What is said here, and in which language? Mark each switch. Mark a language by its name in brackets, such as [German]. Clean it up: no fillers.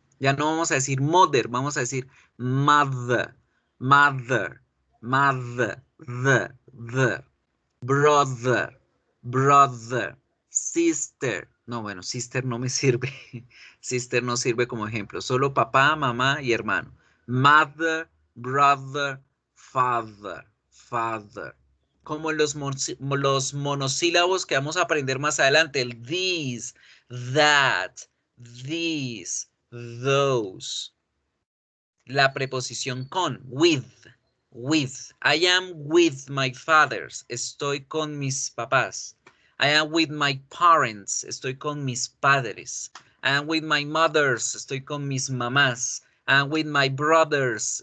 [Spanish] Ya no vamos a decir mother, vamos a decir [English] mother, mother, mother, the, brother, brother, sister. [Spanish] No, bueno, sister no me sirve. Sister no sirve como ejemplo. Solo papá, mamá y hermano. [English] Mother, brother, father, father. [Spanish] Como los monosílabos que vamos a aprender más adelante. [English] El these, that, these, those. [Spanish] La preposición con, with. [English] I am with my fathers. [Spanish] Estoy con mis papás. [English] I am with my parents. [Spanish] Estoy con mis padres. [English] I am with my mothers. [Spanish] Estoy con mis mamás. [English] I am with my brothers.